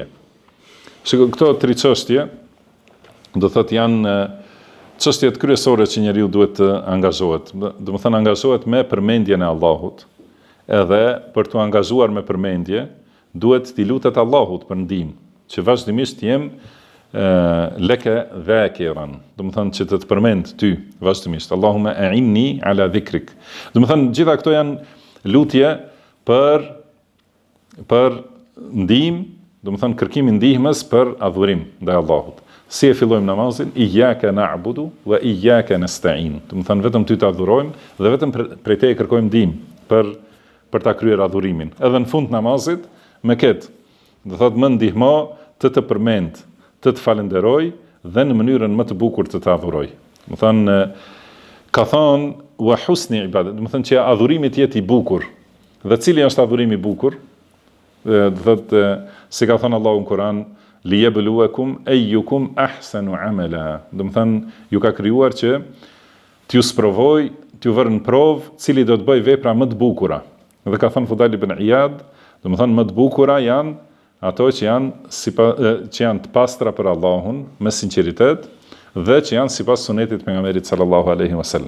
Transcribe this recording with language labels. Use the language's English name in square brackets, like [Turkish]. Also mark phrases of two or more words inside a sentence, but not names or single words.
[Albanian] Këto 3 çështje do thotë janë çështjet kryesore që njeriu duhet të angazhohet. Do të thënë angazhohet me përmendjen e Allahut. Edhe për të angazhuar me përmendje, duhet t'i lutet Allahut për ndihmë, që vazhdimisht jem [Arabic] لك ذاكرا. [Albanian] Do të thënë që të përmend ty vazhdimisht. [Arabic] اللهم أعني على ذكرك. [Albanian] Do të thënë gjitha këto janë lutje për ndihmë, do të thënë kërkimin ndihmës për adhurim ndaj Allahut. Si e fillojmë namazin, [Arabic] إياك نعبد وإياك نستعين. [Albanian] Do të thënë vetëm ty të adhurojmë dhe vetëm prej teje kërkojmë ndihmë për ta kryer adhurimin. Edhe në fund namazit me këtë, do thotë më ndihmo të përmend, të falenderoj dhe në mënyrën më të bukur të adhuroj. Do të thënë ka thonë [Arabic] وحسن عبادة, [Albanian] do të thënë që adhurimi të jetë i bukur. Dhe cili është adhurimi i bukur? Do thotë si ka thënë Allahu në Kur'an, [Arabic] ليبلوكم أيكم أحسن عملا. [Albanian] Do të thënë ju ka krijuar që t'ju sprovoj, t'ju vërë në provë cili do të bëj vepra më të bukura. Dhe ka thënë Fudali ibn Iyad, do të thënë më të bukura janë ato që janë të pastra për Allahun me sinqeritet dhe që janë sipas sunetit pejgamberit [Arabic] صلى الله عليه وسلم.